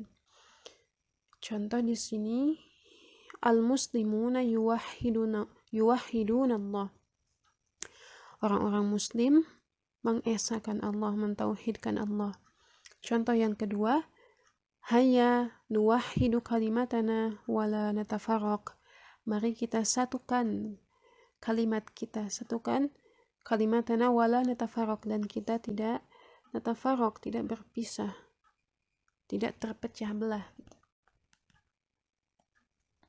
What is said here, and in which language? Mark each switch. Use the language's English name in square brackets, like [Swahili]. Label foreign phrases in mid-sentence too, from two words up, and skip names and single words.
[Indonesian] Contoh di sini [Arabic] المسلمون يوحدون الله. [Indonesian] Orang-orang muslim mengesahkan Allah, mentauhidkan Allah. Contoh yang kedua, [Arabic] هيا نوحد كلمتنا ولا نتفرق. [Indonesian] Mari kita satukan kalimat kita, satukan [Arabic] كلمتنا ولا نتفرق, [Indonesian] dan kita tidak natafarraq, tidak berpisah, tidak terpecah belah.